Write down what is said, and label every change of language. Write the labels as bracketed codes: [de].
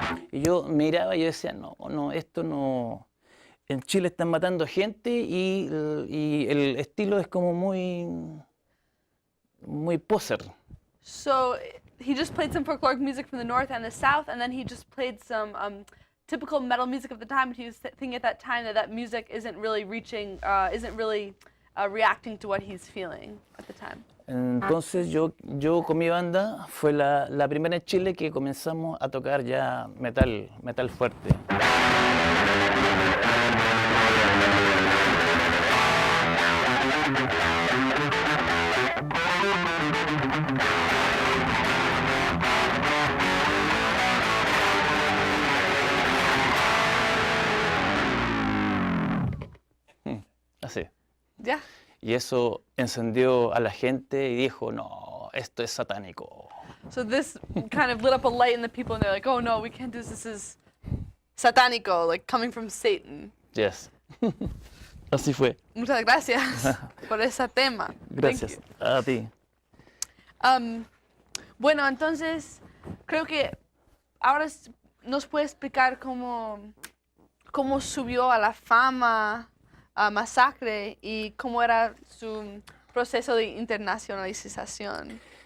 [es] Y yo miraba y yo decía, no, esto no. En Chile están matando gente y el estilo es como muy poser. [en] So he just played some folkloric music from the north and the south, and then he just played some typical metal music of the time. He was thinking at that time that music isn't really reacting to what he's feeling at the time. [es] Entonces yo con mi banda fue la primera en Chile que comenzamos a tocar ya metal fuerte. Así. [en] Yeah. [es] Y eso encendió a la gente y dijo, no, esto es satánico. [en] So this kind of lit up a light in the people, and they're like, "Oh no, we can't do this. This is satanico, like coming from Satan." Yes. [es] Así fue. Muchas gracias por ese tema. [en] Thank [es] Gracias [en] you. [es] a ti. Bueno, entonces creo que ahora nos puede explicar cómo subió a la fama a Masacre y cómo era su proceso de internacionalización.